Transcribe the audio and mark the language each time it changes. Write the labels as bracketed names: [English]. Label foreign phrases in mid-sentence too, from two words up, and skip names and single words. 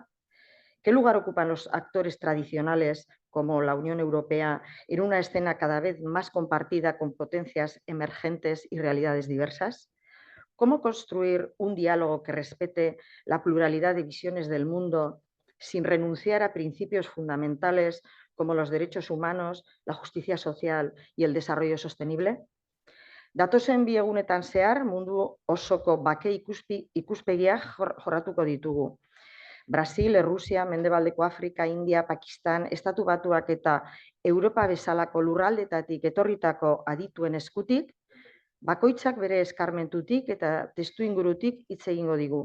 [Spanish] ¿Qué lugar ocupan los actores tradicionales como la Unión Europea en una escena cada vez más compartida con potencias emergentes y realidades diversas? ¿Cómo construir un diálogo que respete la pluralidad de visiones del mundo sin renunciar a principios fundamentales como los derechos humanos, la justicia social y el desarrollo sostenible? [Basque] Datozen bi egunetan zehar mundu osoko bake ikuspegiak jorratuko ditugu. Brasil, Errusia, Mendebaldeko Afrika, India, Pakistan, Estatu Batuak eta Europa bezalako lurraldetatik etorritako adituen eskutik, bakoitzak bere eskarmentutik eta testuingurutik hitz egingo digu.